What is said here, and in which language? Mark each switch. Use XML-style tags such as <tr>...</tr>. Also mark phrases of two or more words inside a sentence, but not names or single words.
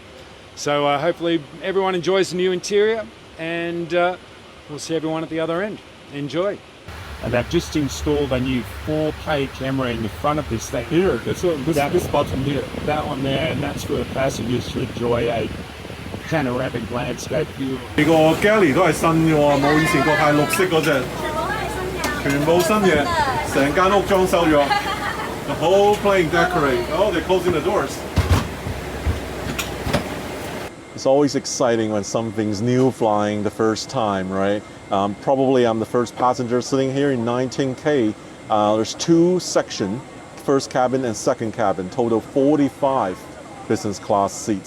<en>So hopefully everyone enjoys the new interior, and we'll see everyone at the other end. Enjoy. And I've just installed a new 4K camera in the front of this thing. Here, this bottom here, that one there, and that's for passengers to enjoy a panoramic landscape view.</en> <yue>你個 galley 都係新嘅喎，冇以前個係綠色嗰隻，全部新嘢，成間屋裝修咗。</yue> <en>The whole plane decorate. Oh, they're closing the doors. It's always exciting when something's new flying the first time, right? Probably I'm the first passenger sitting here in 19K. There's 2 sections, first cabin and second cabin, total 45 business class seats.</en>